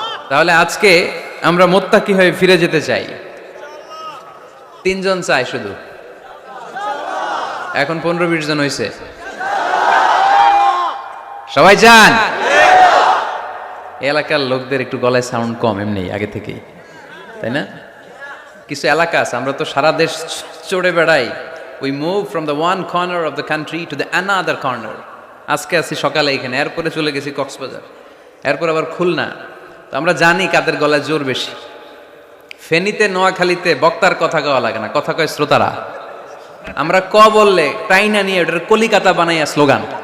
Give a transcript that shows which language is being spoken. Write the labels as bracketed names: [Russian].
[Bangla] তাহলে আজকে আমরা মুত্তাকি হয়ে ফিরে যেতে চাই। 3 জন চাই শুধু, এখন 15-20 জন হয়েছে। সবাই চান? এলাকার লোকদের একটু গলায় সাউন্ড কম এমনি আগে থেকেই, তাই না? কিছু এলাকা আছে, আমরা তো সারা দেশ চড়ে বেড়াই। [English] We move from the one corner of the country to the another corner. [Bangla] আজকে আছি সকালে এখানে, এরপরে চলে গেছি কক্সবাজার, এরপর আবার খুলনা। তো আমরা জানি কাদের গলায় জোর বেশি। ফেনীতে, নোয়াখালীতে বক্তার কথা কওয়া লাগে না, কথা কয় শ্রোতারা। আমরা ক বললে টাইনা নিয়ে ওটার কলিকাতা বানাইয়া স্লোগান।